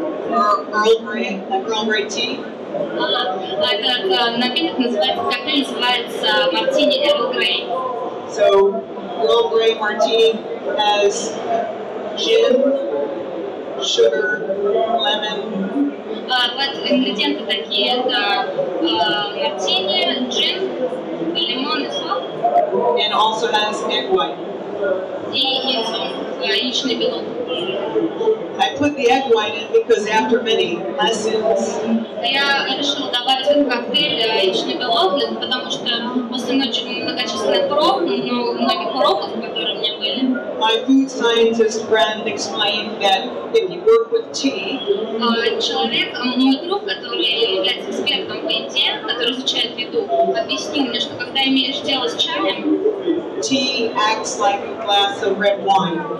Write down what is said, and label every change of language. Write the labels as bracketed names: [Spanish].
[English] Earl Grey, like Earl Grey tea. [Russian] Этот напиток называется, коктейль называется мартини Earl Grey. [English] So Earl Grey Martini has gin, sugar, lemon. [Russian] Вот ингредиенты такие, это мартини, джин, лимон и сок. [English] And also has egg white. [Russian] И яичный белок. [English] I put the egg white in because after many lessons, [Russian] Я решила добавить в этот коктейль яичный белок, потому что после многочисленных многих уроков, которые у меня были, [English] my food scientist friend explained that if you work with tea, [Russian] человек, мой друг, который является экспертом по еде, который изучает еду, объяснил мне, что когда имеешь дело с чаем, [English] tea acts like a glass of red wine.